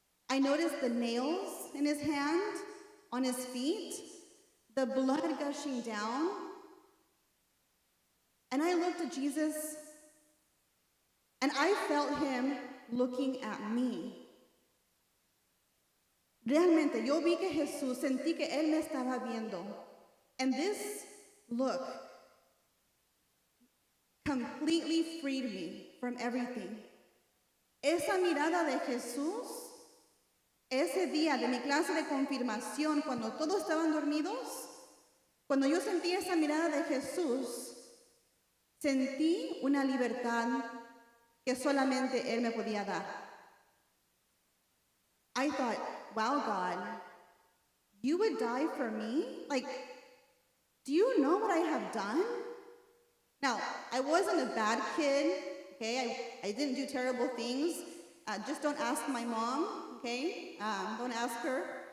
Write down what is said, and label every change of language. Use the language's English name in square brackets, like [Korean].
[English] I noticed the nails in his hand, on his feet, the blood gushing down. And I looked at Jesus, and I felt him looking at me. [Spanish] Realmente, yo vi que Jesús, sentí que él me estaba viendo. [English] And this look completely freed me from everything. [Spanish] Esa mirada de Jesús, ese día de mi clase de confirmación, cuando todos estaban dormidos, cuando yo sentí esa mirada de Jesús, sentí una libertad que solamente Él me podía dar. [English] I thought, wow, God, you would die for me? Like, do you know what I have done? Now, I wasn't a bad kid, okay? I didn't do terrible things. Just don't ask my mom, okay? Don't ask her.